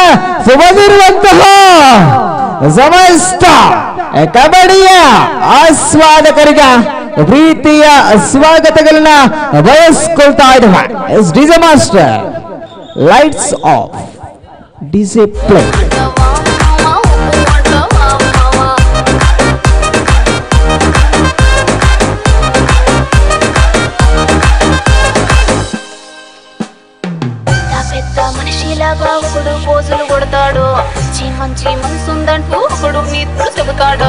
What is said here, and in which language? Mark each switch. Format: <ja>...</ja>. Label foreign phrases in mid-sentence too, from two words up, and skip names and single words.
<kn>ಬಂದಿರುವಂತಹ ಸಮಸ್ತ ಕಬಡ್ಡಿಯ ಆಸ್ವಾದಕರಿಗೆ ಪ್ರೀತಿಯ ಸ್ವಾಗತಗಳನ್ನ ಬಯಸ್ಕೊಳ್ತಾ ಇದ್ದೇವೆ.</kn> <en>DJ master lights off, DJ play.</en> <te>మనిషిలాగా ఒకడు పోజులు కొడతాడు, మంచి మనసుందంటూ ఒకడు నీతులు చెబుతాడు.</te>